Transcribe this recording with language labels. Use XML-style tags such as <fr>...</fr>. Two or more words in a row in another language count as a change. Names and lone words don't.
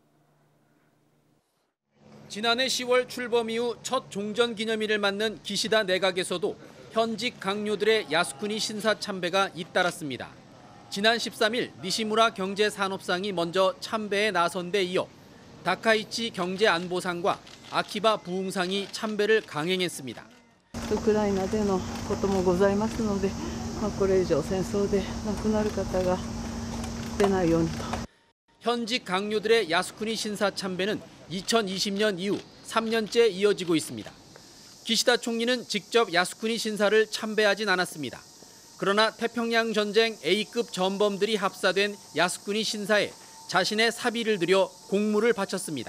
<ko>지난해 10월 출범 이후 첫 종전 기념일을 맞는 기시다 내각에서도 현직 강요들의 야스쿠니 신사 참배가 잇따랐습니다. 지난 13일 니시무라 경제산업상이 먼저 참배에 나선 데 이어 다카이치 경제안보상과 아키바 부웅상이 참배를 강행했습니다.</ko> <ja>ウクライナでのこともございますので、これ以上戦争で亡くなる方が出ないようにと。</ja> <ko>현직 강요들의 야스쿠니 신사 참배는 2020년 이후 3년째 이어지고 있습니다. 기시다 총리는 직접 야스쿠니 신사를 참배하진 않았습니다. 그러나 태평양 전쟁 A급 전범들이 합사된 야스쿠니 신사에 자신의 사비를 들여 공물을 바쳤습니다.</ko>